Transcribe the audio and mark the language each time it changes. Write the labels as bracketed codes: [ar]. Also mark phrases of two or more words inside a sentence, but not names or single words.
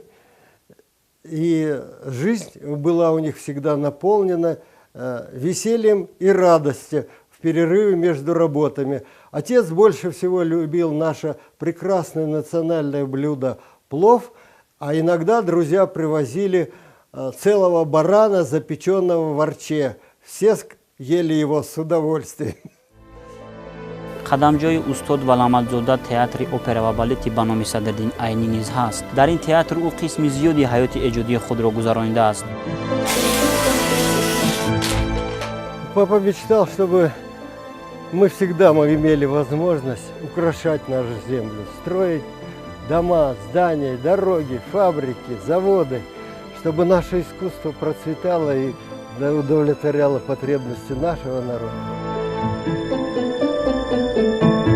[ru] И жизнь была у них всегда наполнена весельем и радостью в перерыве между работами. Отец больше всего любил наше прекрасное национальное блюдо плов, а иногда друзья привозили целого барана, запеченного в арче. Все ели его с удовольствием. [tg] қадамҷои устод Валамадзода театри опера ва балети ба номи Садриддин Айнӣ низ ҳаст. дар ин театр ӯ қисми зиёди ҳаёти эҷодии худро гузаронидааст. [ru] Папа мечтал, чтобы мы всегда имели возможность украшать нашу землю, строить дома, здания, дороги, фабрики, заводы, чтобы наше искусство процветало и удовлетворяло потребности нашего народа.